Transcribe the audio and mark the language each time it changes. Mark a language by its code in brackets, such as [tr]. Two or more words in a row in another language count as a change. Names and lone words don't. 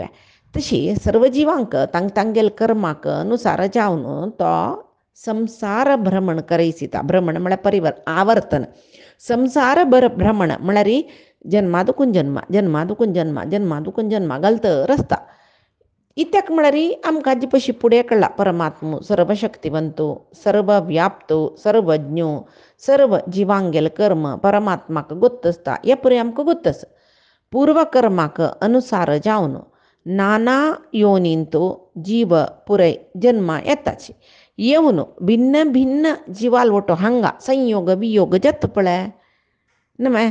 [kok] तशी सर्व जिवांक तांगेल कर्माक अनुसार जावन तो संसार भ्रमण करयसिता. भ्रमण म्हळ्यार परिवर्तन आवर्तन, संसार भ्रमण म्हळ्यार जन्मादुकून जन्मा जन्मादुकून जन्मा जन्मादुकून जन्मा घालता रस्ता. इत्याक म्हळ्यार आमकां हाजे पयशी फुडें कळ्ळा परमात्मो सर्वशक्तिवंतो सर्व व्याप्तो सर्वज्ञो सर्व जिवांगेल कर्म परमात्माक गोत्त आसता हे पुरे आमकां गोत्त आसा. पूर्व कर्माक अनुसार जावन नाना योनींतो जीव पुरय जन्मा येताचे. येवन भिन्न भिन्न जिवालवटो हांगा संयोग वियोग जाता पळय न्हय.